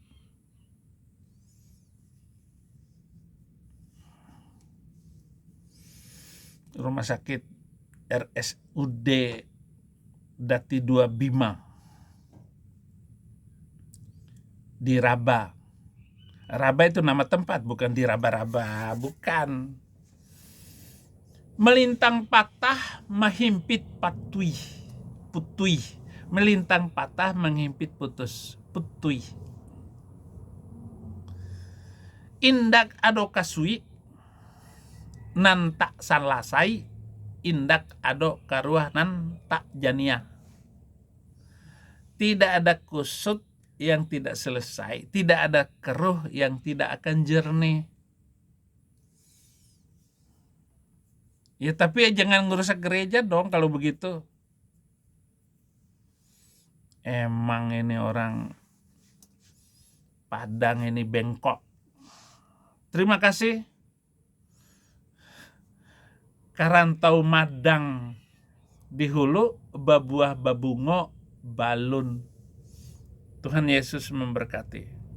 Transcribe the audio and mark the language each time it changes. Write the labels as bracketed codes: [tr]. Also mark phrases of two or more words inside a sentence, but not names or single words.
[id] Rumah sakit RSUD Dati 2 Bima di Raba. Raba itu nama tempat, bukan di raba-raba, bukan. [min] Melintang patah menghimpit putui. Melintang patah menghimpit putui. Indak ado kasui nan tak sanlasai, indak ado karuah nan tak jania. [id] Tidak ada kusut yang tidak selesai, tidak ada keruh yang tidak akan jernih. Ya tapi jangan ngerusak gereja dong kalau begitu. Emang ini orang Padang ini bengkok. Terima kasih. [min] Karantau madang di hulu, babuah babungo balun. [id] Tuhan Yesus memberkati.